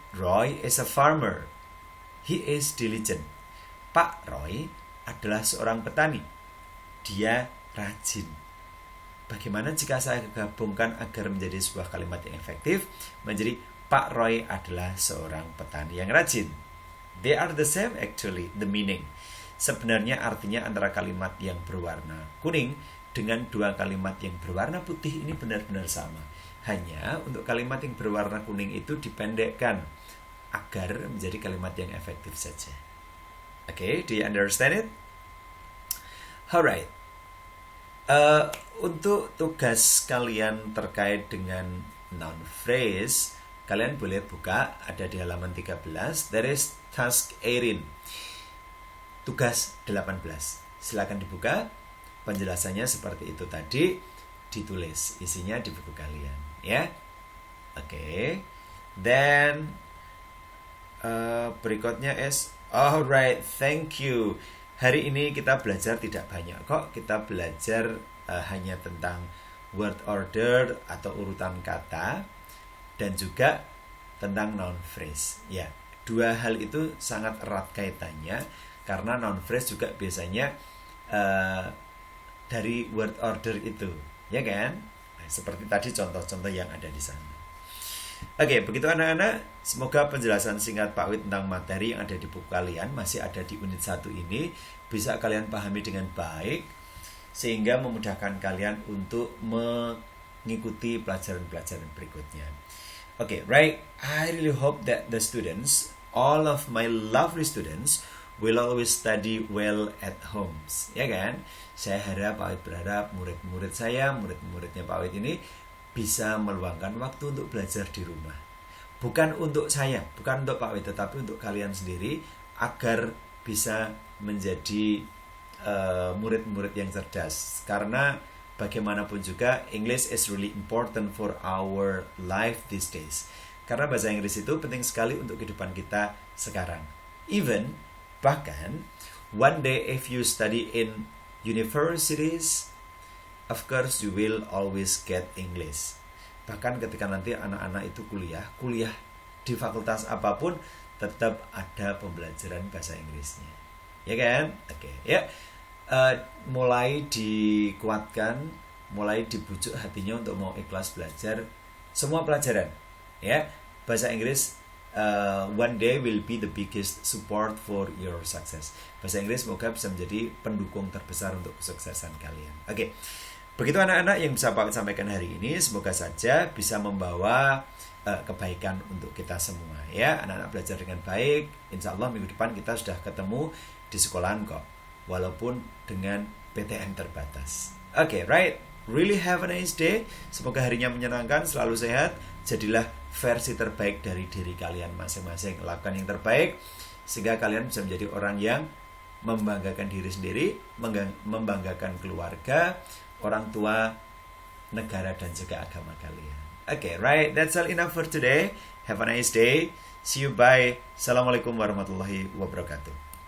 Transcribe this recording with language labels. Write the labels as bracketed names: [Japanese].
[English] Roy is a farmer. He is diligent. [Indonesian] Pak Roy adalah seorang petani. Dia rajin. Bagaimana jika saya gabungkan agar menjadi sebuah kalimat yang efektif? Menjadi Pak Roy adalah seorang petani yang rajin. [English] They are the same actually, the meaning. [Indonesian] Sebenarnya artinya antara kalimat yang berwarna kuning dengan dua kalimat yang berwarna putih ini benar-benar sama. Hanya untuk kalimat yang berwarna kuning itu dipendekkan agar menjadi kalimat yang efektif saja. [English] Okay, do you understand it? Alright. [Indonesian] Untuk tugas kalian terkait dengan noun phrase, kalian boleh buka, ada di halaman 13. [English] There is task 18. [Indonesian] Tugas 18. Silakan dibuka. Penjelasannya seperti itu tadi, ditulis isinya di buku kalian, ya. Oke. [English] Then berikutnya is alright, thank you. [Indonesian] Hari ini kita belajar tidak banyak kok. Kita belajar hanya tentang word order atau urutan kata dan juga tentang noun phrase. Ya, dua hal itu sangat erat kaitannya karena noun phrase juga biasanya dari word order itu, ya kan? Nah, seperti tadi contoh-contoh yang ada di sana. Oke, begitu anak-anak. Semoga penjelasan singkat Pak Wid tentang materi yang ada di buku kalian, masih ada di unit 1 ini, bisa kalian pahami dengan baik, sehingga memudahkan kalian untuk mengikuti pelajaran-pelajaran berikutnya. [English] Oke, right. I really hope that the students, all of my lovely students, will always study well at homes. [Indonesian] Ya kan? Saya harap, Pak Wid berharap murid-murid saya, murid-muridnya Pak Wid ini bisa meluangkan waktu untuk belajar di rumah. Bukan untuk saya, bukan untuk Pak Wid, tetapi untuk kalian sendiri agar bisa menjadi murid-murid yang cerdas. Karena bagaimanapun juga [English] English is really important for our life these days. [Indonesian] Karena bahasa Inggris itu penting sekali untuk kehidupan kita sekarang. [English] Even, bahkan, one day if you study in universities, of course you will always get English. [Indonesian] Bahkan ketika nanti anak-anak itu kuliah di fakultas apapun, tetap ada pembelajaran bahasa Inggrisnya. Ya kan? Oke, ya. Mulai dikuatkan, mulai dibujuk hatinya untuk mau ikhlas belajar semua pelajaran. Ya, bahasa Inggris [English] one day will be the biggest support for your success. [Indonesian] Bahasa Inggris semoga bisa menjadi pendukung terbesar untuk kesuksesan kalian. Oke. Begitu anak-anak yang bisa Pak sampaikan hari ini, semoga saja bisa membawa kebaikan untuk kita semua ya. Anak-anak belajar dengan baik, insya Allah minggu depan kita sudah ketemu di sekolahan kok, walaupun dengan PTM terbatas. [English] Oke, right, really have a nice day. [Indonesian] Semoga harinya menyenangkan, selalu sehat. Jadilah versi terbaik dari diri kalian masing-masing. Lakukan yang terbaik sehingga kalian bisa menjadi orang yang membanggakan diri sendiri, membanggakan keluarga, orang tua, negara, dan juga agama kalian. [English] Okay, right, that's all enough for today. Have a nice day. See you, bye. Assalamualaikum warahmatullahi wabarakatuh.